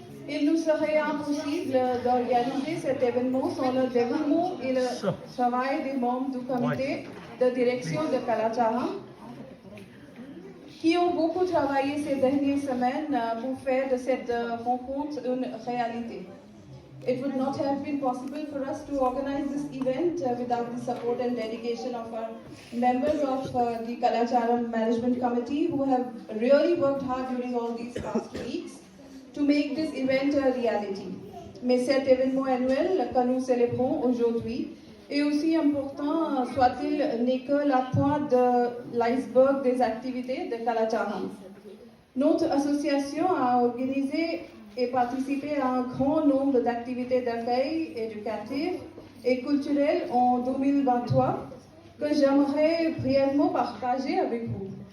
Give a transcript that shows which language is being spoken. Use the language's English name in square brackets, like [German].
[French] Il nous serait impossible d'organiser cet événement sans le développement et le travail des membres du comité de direction de Kalacharam, qui ont beaucoup travaillé ces dernières semaines pour faire de cette rencontre une réalité. [English] It would not have been possible for us to organize this event without the support and dedication of our members of the Kalacharam Management Committee, who have really worked hard during all these past weeks to make this event a reality. [French] Mais cet événement annuel que nous célébrons aujourd'hui est aussi important, soit-il n'est que la pointe de l'iceberg des activités de Kalacharam. Notre association a organisé et participé à un grand nombre d'activités d'accueil éducatives et culturelles en 2023 que j'aimerais brièvement partager avec vous.